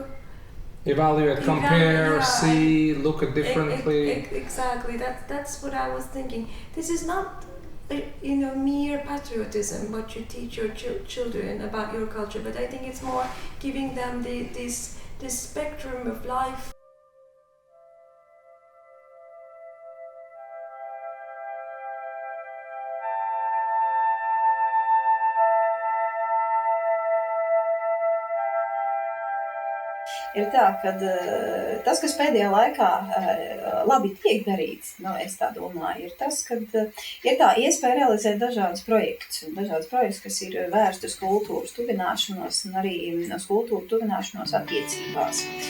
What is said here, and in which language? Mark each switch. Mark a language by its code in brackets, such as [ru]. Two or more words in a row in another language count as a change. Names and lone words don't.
[en] evaluate, compare, see, look at differently. Exactly. That's what I was thinking. This is not, mere patriotism, what you teach your children about your culture, but I think it's more giving them this spectrum of life. [lv] Ir tā, ka tas, kas pēdējā laikā labi tiek darīts, es tā domāju, ir tas, ka ir tā iespēja realizēt dažādas projektus, kas ir vērsti uz kultūras tuvināšanos un arī uz kultūru tuvināšanos attiecībās.